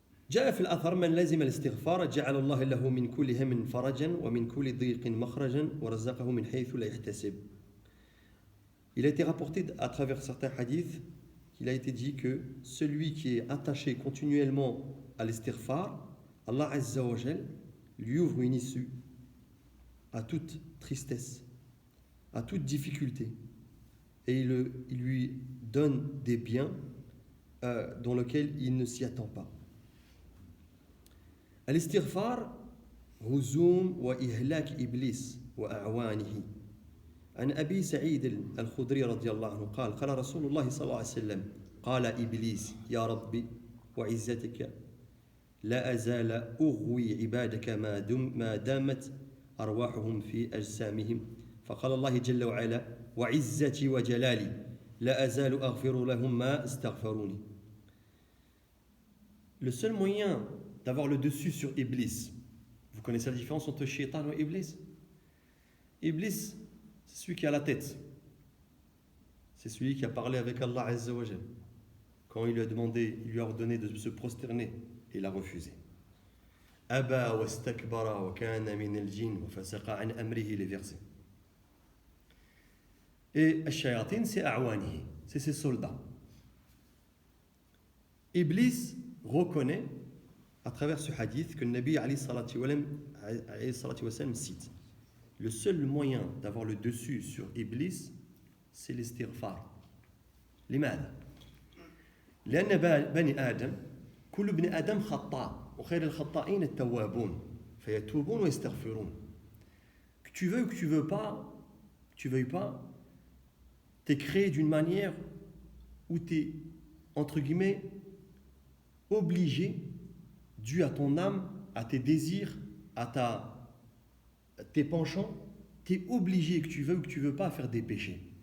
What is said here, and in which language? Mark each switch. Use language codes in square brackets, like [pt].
[ar] جاء في الأثر من لازم الاستغفار جعل الله له من كل هم فرجا ومن كل ضيق مخرجا ورزقه من حيث لا يحتسب. [fr] Il a été rapporté à travers certains hadiths qu'il a été dit que celui qui est attaché continuellement à l'istighfar, Allah Azza wa Jal lui ouvre une issue à toute tristesse, à toute difficulté, et il lui donne des biens dans lesquels il ne s'y attend pas. [ar] الاستغفار هزوم وإهلاك إبليس وأعوانه. عن أبي سعيد الخدري رضي الله عنه قال قال رسول الله صلى الله عليه وسلم قال إبليس يا ربي وعزتك لا أزال أغوي عبادك ما دامت أرواحهم في أجسامهم فقال الله جل وعلا وعزتي وجلالي لا أزال أغفر لهم ما استغفروني. [fr] Le seul moyen d'avoir le dessus sur Iblis, vous connaissez la différence entre Shaitan et Iblis? Iblis, c'est celui qui a la tête. C'est celui qui a parlé avec Allah Azza wa Jal. Quand il lui a demandé, il lui a ordonné de se prosterner, il a refusé. [ar] Aba wastakbara wa kana min al-jinn wa fasaqa an amrihi, [fr] les versets. Et Ash-Shayatin, c'est A'wanihi, c'est ses soldats. Iblis reconnaît à travers ce hadith que le Nabi alayhi salatu wa sallam cite. Le seul moyen d'avoir le dessus sur Iblis, c'est l'istighfar. [ar] لماذا؟ لأن بني آدم كل ابن آدم خطاء وخير الخطائين التوابون فيتوبون ويستغفرون. [fr] Que tu veuilles ou que tu veuilles pas, t'es créé d'une manière où t'es entre guillemets obligé, dû à ton âme, à tes désirs, à tes penchants, tu es obligé, que tu veux ou que tu veux pas, à faire des péchés.